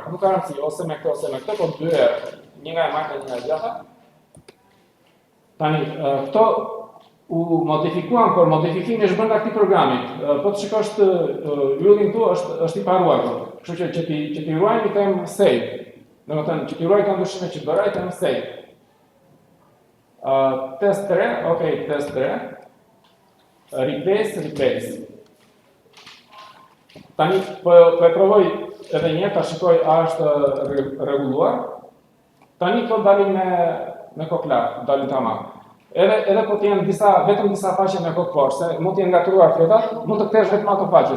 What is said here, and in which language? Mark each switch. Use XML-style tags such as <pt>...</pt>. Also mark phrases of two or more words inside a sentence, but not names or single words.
<sq>Nuk ka rëndësi ose me këtë, po 2 herë. Një nga e majta, një nga e gjata. Tani, këto u modifikuan, por modifikimi është bërë nga këtij programit. Po të shikosh të yllin këtu është i paruar. Kështu që ti ruajmë i them save. Domethënë që ti ruaj ka ndryshime që bëra i them save. Test 3, ok, test 3. Replace. Tani po e provoj edhe një ta shikoj a është rregulluar. Tani këto dalin me kokë lartë, dalin tamam. Edhe po të jenë vetëm disa faqe me kokë poshtë, se mund të jenë ngatruar fletat, mund të kthesh vetëm ato faqe.</sq>